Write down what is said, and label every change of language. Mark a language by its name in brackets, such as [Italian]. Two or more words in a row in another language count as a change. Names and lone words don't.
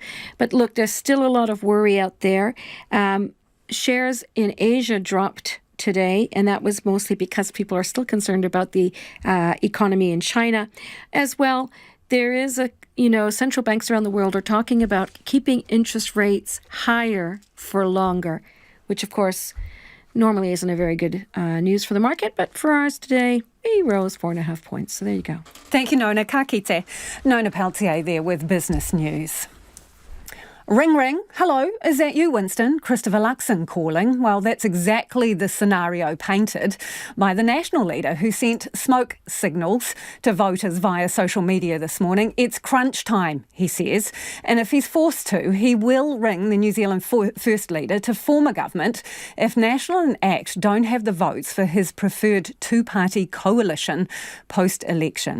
[English] But look, there's still a lot of worry out there. Shares in Asia dropped today, and that was mostly because people are still concerned about the economy in China as well. There is central banks around the world are talking about keeping interest rates higher for longer, which of course normally isn't a very good news for the market, but for ours today, we rose 4.5 points. So there you go. Thank you, Nona. [Māori] Ka kite. [English] Nona Peltier there with Business News. Ring, ring. Hello, is that you, Winston? Christopher Luxon calling. Well, that's exactly the scenario painted by the National leader, who sent smoke signals to voters via social media this morning. It's crunch time, he says, and if he's forced to, he will ring the New Zealand First Leader to form a government if National and ACT don't have the votes for his preferred two-party coalition post-election.